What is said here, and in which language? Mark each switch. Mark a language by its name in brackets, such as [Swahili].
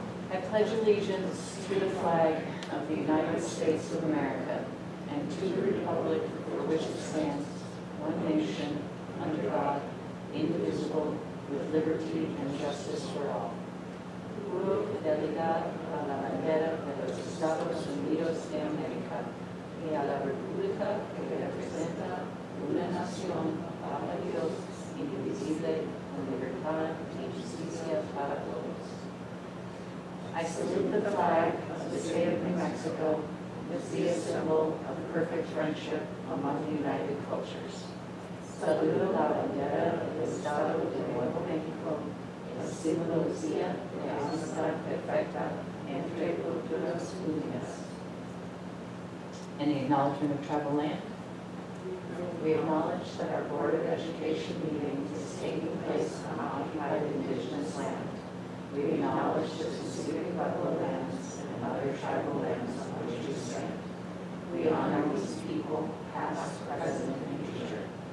[English] I pledge allegiance to the flag of the United States of America and to the republic for which it stands, one nation, under God, indivisible, with liberty and justice for all. [Spanish] Juro fidelidad a la bandera de los Estados Unidos de América y a la república que representa una nación bajo Dios, indivisible, con libertad y justicia para todos. [English] I salute the flag of the state of New Mexico, the symbol of perfect friendship among the united cultures. [Spanish] Saludo la bandera del Estado de Nuevo México, el simbología de amistad perfecta entre culturas unidas. [English] Any acknowledgement of tribal land? We acknowledge that our Board of Education meeting is taking place on occupied indigenous land. We acknowledge the specific Pueblo lands and other tribal lands on which we stand. We honor these people, past, present, and future.